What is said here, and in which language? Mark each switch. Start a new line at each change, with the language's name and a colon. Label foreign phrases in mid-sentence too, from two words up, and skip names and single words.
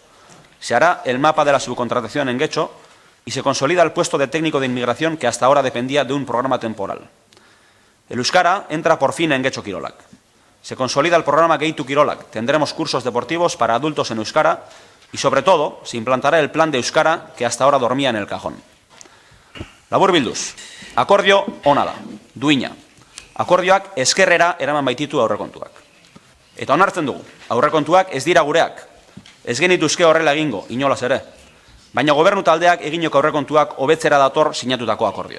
Spanish: Se hará el mapa de la subcontratación en Getxo y se consolida el puesto de técnico de inmigración que hasta ahora dependía de un programa temporal. El euskara entra por fin en Getxo Kirolak. Se consolida el programa Geitu Kirolak. Tendremos cursos deportivos para adultos en euskara y, sobre todo, se implantará el plan de euskara que hasta ahora dormía en el cajón.
Basque: Laburbilduz, akordio ona da, duina. Akordioak eskerrera eraman baititu aurrekontuak. Eta onartzen dugu, aurrekontuak ez dira gureak. Ez genituzke horrela egingo, inolaz ere. Baina gobernu taldeak eginoko aurrekontuak hobetzera dator sinatutako akordioa.